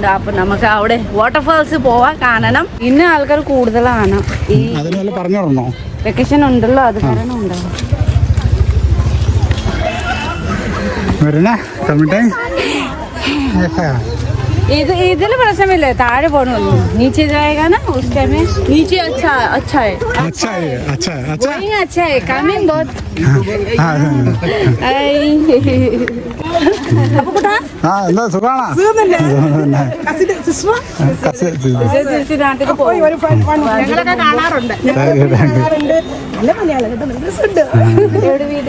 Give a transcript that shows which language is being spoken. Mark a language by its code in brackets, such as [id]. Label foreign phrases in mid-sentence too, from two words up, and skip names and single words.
[ml] അപ്പൊ നമുക്ക് അവിടെ വാട്ടർഫാൾസ് പോവാൻ കാണണം. ഇന്ന് ആൾക്കാർ കൂടുതലാണ്. ഈ അതിന് പറഞ്ഞു തരണോ? വെക്കേഷൻ ഉണ്ടല്ലോ, അത് കാരണം ഉണ്ടാവും. വരണേ സമയം. ഇതിൽ പ്രശ്നമില്ല, താഴെ പോകണമല്ലോ. [hi] നീचे जाएगा ना उस टाइम में नीचे अच्छा है. अच्छा है, अच्छा अच्छा Going अच्छा है, coming बहुत. [ml] ആ എന്താ സുഖാണോ? നാട്ടിൽ പോയി ഞങ്ങളൊക്കെ കാണാറുണ്ട്. എവിടെ വീട്?